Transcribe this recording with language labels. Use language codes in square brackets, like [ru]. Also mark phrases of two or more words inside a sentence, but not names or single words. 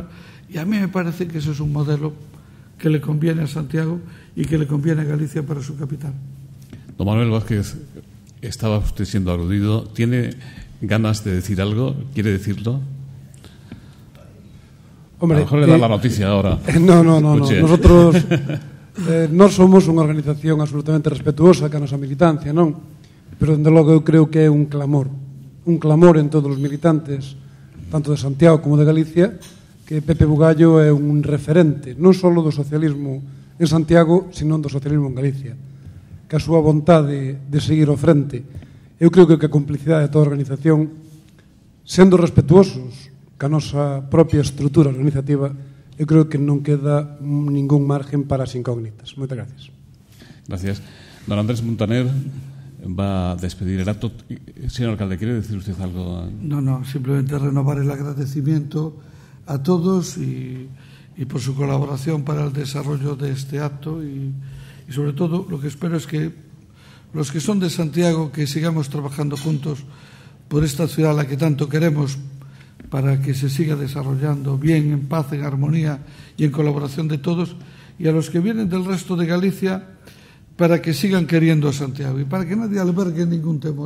[es] Y a mí me parece que ese es un modelo que le conviene a Santiago y que le conviene a Galicia para su capital. Don Manuel Vázquez, estaba usted siendo aludido. ¿Tiene ganas de decir algo? ¿Quiere decirlo? Hombre, a lo mejor le da la noticia ahora. No. [gl] Nosotros non somos unha organización absolutamente respetuosa ca nosa militancia, non? Pero, dende logo, eu creo que é un clamor en todos os militantes, tanto de Santiago como de Galicia, que Pepe Bugallo é un referente, non só do socialismo en Santiago, sino do socialismo en Galicia, que a súa vontade de seguir ao frente. Eu creo que a complicidade de toda a organización, sendo respetuosos ca nosa propia estrutura organizativa, eu creo que non queda ningún margen para as incógnitas. Moitas gracias. Gracias. [es] Don Andrés Montaner va a despedir el acto. Señor alcalde, ¿quiere decir usted algo? No, simplemente renovar el agradecimiento a todos y por su colaboración para el desarrollo de este acto y sobre todo lo que espero es que los que son de Santiago, que sigamos trabajando juntos por esta ciudad a la que tanto queremos, para que se siga desarrollando bien, en paz, en armonía y en colaboración de todos, y a los que vienen del resto de Galicia, para que sigan queriendo a Santiago y para que nadie albergue ningún temor.